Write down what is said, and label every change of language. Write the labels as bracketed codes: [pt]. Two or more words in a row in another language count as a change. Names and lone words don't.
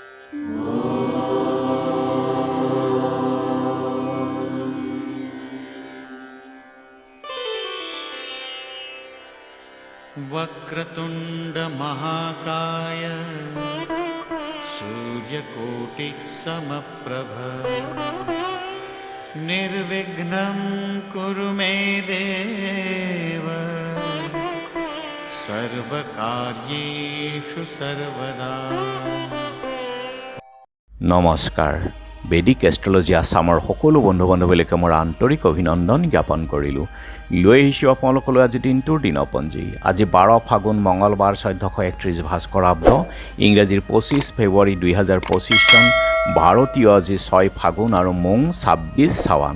[sa] वक्रतुंड महाकाय सूर्यकोटि समप्रभ निर्विघ्नं कुरु मे देव सर्वकार्येषु सर्वदा। [as] নমস্কাৰ। বেদিক এষ্ট্ৰলজি আছামৰ সকলো বন্ধু বান্ধৱীলৈকে মোৰ আন্তৰিক অভিনন্দন জ্ঞাপন কৰিলোঁ। লৈ আহিছোঁ আপোনালোকলৈ আজি দিনটোৰ দিনপঞ্জী। আজি 12 ফাগুন মঙলবাৰ 1431 ভাস্কৰাব্দ, ইংৰাজীৰ 25 ফেব্ৰুৱাৰী 2025 চন, ভাৰতীয় আজি 6 ফাগুন আৰু মোং 26 চাৱান।